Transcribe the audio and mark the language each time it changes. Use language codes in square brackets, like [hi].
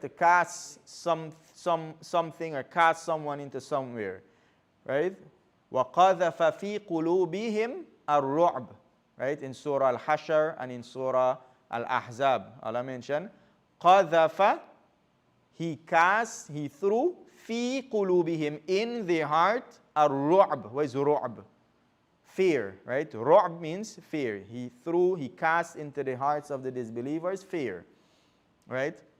[en] To cast something or cast someone into somewhere, right? [ar] وَقَذَفَ فِي قُلُوبِهِمْ الرُّعْبِ, right? [en] In Surah Al-Hashr and in Surah Al-Ahzab, Allah mentioned, قَذَفَ, he cast, he threw, فِي قُلُوبِهِمْ, in their heart, الرُّعْبِ. What is ru'b? Fear, right? Ru'b means fear. He threw, he cast into the hearts of the disbelievers fear, right?